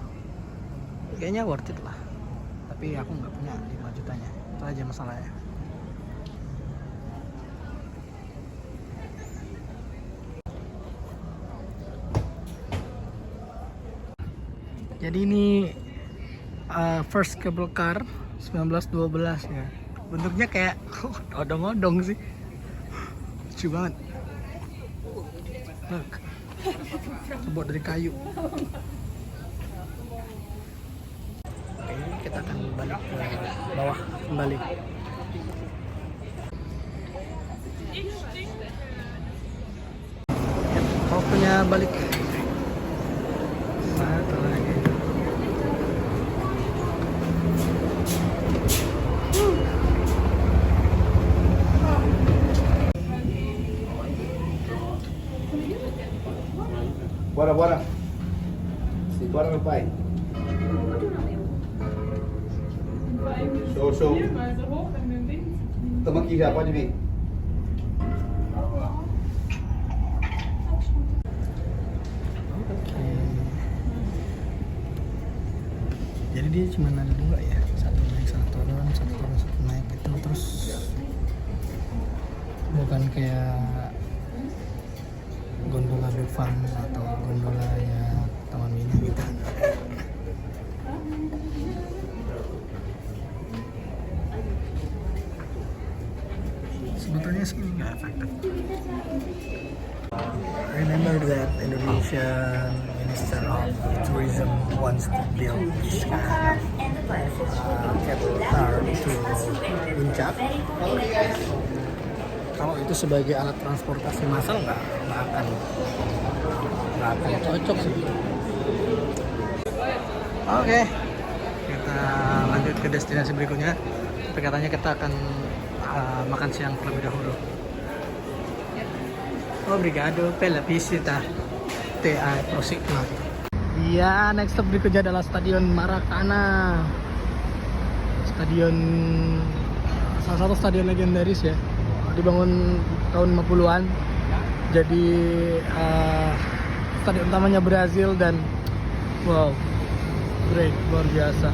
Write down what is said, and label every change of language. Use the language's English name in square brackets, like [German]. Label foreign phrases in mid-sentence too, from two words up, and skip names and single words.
[Indonesian] Kayaknya [English] worth it [Indonesian] lah. Tapi aku nggak punya 5 jutanya. Itu aja masalahnya. Jadi ini [English] first cable car [Indonesian] 1912 ya. Bentuknya kayak odong-odong sih. Lucu banget. Look. Terbuat dari kayu. Oke, kita akan balik ke bawah kembali. Waktunya balik. Satu lagi. [Portuguese] Bora, bora. Bora, meu pai. Show, show. Estamos aqui já, pode vir. [Indonesian] Jadi dia cuma ada dua ya, satu naik satu turun, satu turun satu naik gitu, terus bukan kayak gondola Dufan atau gondola ya Taman Mini gitu. Sebetulnya sih nggak efektif. [English] Remember that Indonesian Minister of Tourism wants to build this kind of cable car to Puncak. [Indonesian] Kalau itu sebagai alat transportasi massal nggak akan cocok sih. Oke, kita lanjut ke destinasi berikutnya. Tapi katanya kita akan makan siang terlebih dahulu. [Portuguese] Obrigado pela visita. TA Prosigno. [Indonesian] Iya, [English] next stop [Indonesian] berikutnya adalah Stadion Maracana. Stadion salah satu stadion legendaris ya. Dibangun tahun 50-an. Jadi stadion utamanya Brazil dan [English] wow, great, [Indonesian] luar biasa.